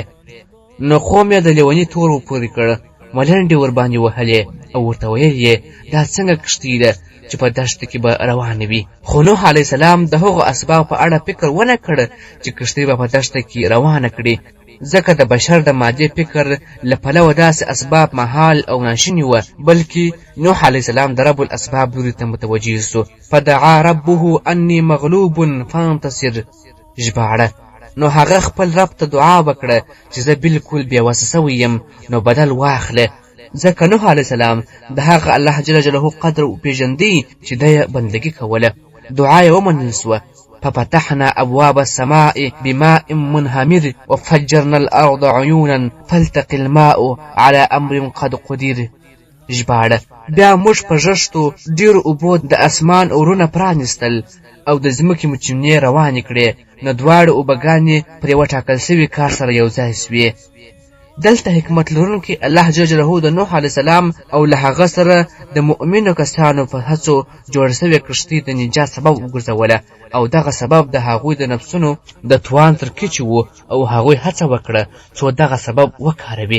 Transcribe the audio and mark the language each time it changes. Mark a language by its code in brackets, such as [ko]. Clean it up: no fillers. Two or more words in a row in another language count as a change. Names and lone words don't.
[ps] نو قوم یې د لیوني تور پورې کړ، ملنډې ورباندې وهلې او ورته ویل یې دا څنګه کښتۍ ده چې په دښته کې به روانه وي. خو نوح [ar] علیه السلام [ps] د هغو اسباب په اړه فکر ونه کړ چې کښتۍ به په دښته کې روانه کړي، ځکه د بشر د مادي فکر له پلوه داسې اسباب محال او ناشوني وه، بلکې نوح علیه السلام د [ar] رب الاسباب [ps] لوري ته متوجه سو. [ar] فدعا ربه انی مغلوب فانتصر. [ps] ژباړه: نو هغه خپل رب ته دعا وکړه چې زه بالکل بېوسه سوی یم، نو بدل واخله، ځکه نوح [ar] علیه السلام [ps] د هغه الله [ar] جل جلاله [ps] قدر وپېژندی چې ده یې بندګي کوله. دعا یې ومنل سوه. [ar] ففتحنا ابواب السماء بماء منهمر وفجرنا الارض عيونا فالتقي الماء على امر قد قدر. [ps] ژباړه: بیا موږ په ژښتو ډېرو اوبو د اسمان اورونه پرانیستل او د ځمکې مچونې روانې کړې، نو دواړه اوبهګانې پر یوه ټاکل سوي کار سره یو ځای سوې. دلته حکمت لرونکی الله [ar] جل جلاله [ps] د نوح [ar] علیه السلام [ps] او له هغه سره د مؤمنو کسانو په هڅو جوړ سوې کښتۍ د نجات سبب وګرځوله، او دغه سبب د هغوی د نفسونو د توان تر کچې و او هغوی هڅه وکړه څو دغه سبب وکاروي.